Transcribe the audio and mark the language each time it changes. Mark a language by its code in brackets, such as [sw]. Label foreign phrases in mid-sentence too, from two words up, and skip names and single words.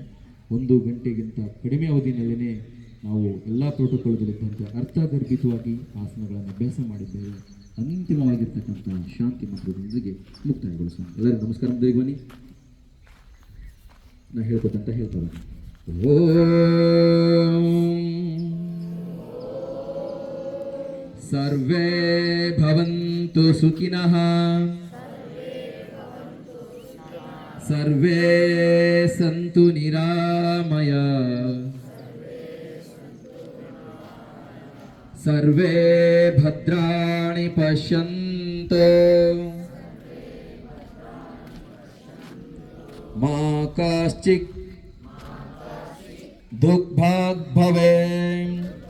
[kn] 1 ಗಂಟೆಗಿಂತ ಕಡಿಮೆ ಅವಧಿನಲ್ಲೇ ನಾವು ಎಲ್ಲ ಪ್ರೋಟೋಕಾಲ್ಗಳಿದ್ದಂತೆ ಅರ್ಥಗರ್ಭಿತವಾಗಿ ಆಸನಗಳನ್ನು ಅಭ್ಯಾಸ ಮಾಡಿದ್ದೇವೆ. ಅಂತಿಮವಾಗಿರ್ತಕ್ಕಂಥ ಶಾಂತಿ ಮಂತ್ರದೊಂದಿಗೆ ಮುಕ್ತಾಯಗೊಳಿಸೋಣ. ಎಲ್ಲರಿಗೂ ನಮಸ್ಕಾರ. ಮುಂದೆ ಬನ್ನಿ, ನಾ ಹೇಳ್ಕೊತಂತ ಹೇಳ್ತಾ ಬನ್ನಿ. [sa] ಸರ್ವೇ ಭವಂತು ಸುಖಿನಃ, ಸರ್ವೇ ಸಂತು ನಿರಾಮಯ, ಸರ್ವೇ ಭದ್ರಾಣಿ ಪಶ್ಯಂತು ಮಾ ಕಶ್ಚಿತ್ ದುಃಖಭಾಗ್ ಭವೇತ್.